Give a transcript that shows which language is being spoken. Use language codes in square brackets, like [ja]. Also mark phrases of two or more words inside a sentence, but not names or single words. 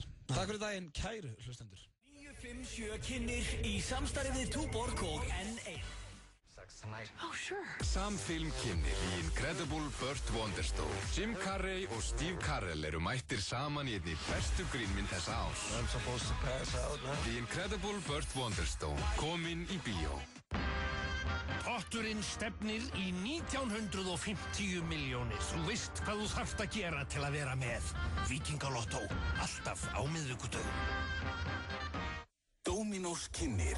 [is] Takk fyrir daginn, kæru hlustendur. 957 kynnir í samstarfi við Túborg og N1. [en] Oh, sure. [is] Sam Film kynnir The Incredible Burt Wonderstone. Jim Carrey og Steve Carell eru mættir saman í einni bestu grínmynd þessa árs. [en] I'm supposed to pass out, man. [is] The Incredible Burt Wonderstone, kominn í bíó. Potturinn stefnir í 1950 milljónir. Þú veist hvað þú þarft að gera til að vera með. Víkingalottó, alltaf á miðvikudögum. Dominos kynnir.